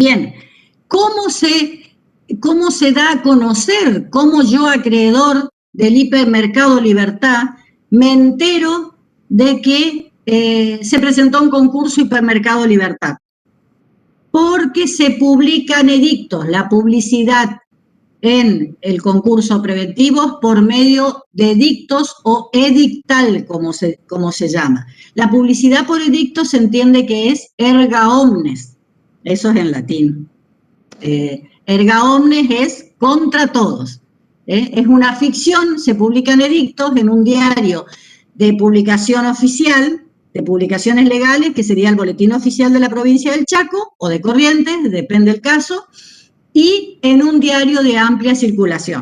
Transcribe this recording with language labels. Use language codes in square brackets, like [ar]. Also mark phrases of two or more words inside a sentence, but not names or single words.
[es] Bien, ¿cómo se cómo se da a conocer, cómo yo, acreedor del Hipermercado Libertad, me entero de que se presentó un concurso Hipermercado Libertad. Porque se publican edictos, la publicidad en el concurso preventivo por medio de edictos o edictal, como se llama. La publicidad por edictos se entiende que es [la] erga omnes, [es] eso es en latín. [la] Erga omnes [es] es contra todos. Es una ficción, se publican edictos en un diario de publicación oficial, de publicaciones legales, que sería el Boletín Oficial de la Provincia del Chaco, o de Corrientes, depende del caso, y en un diario de amplia circulación.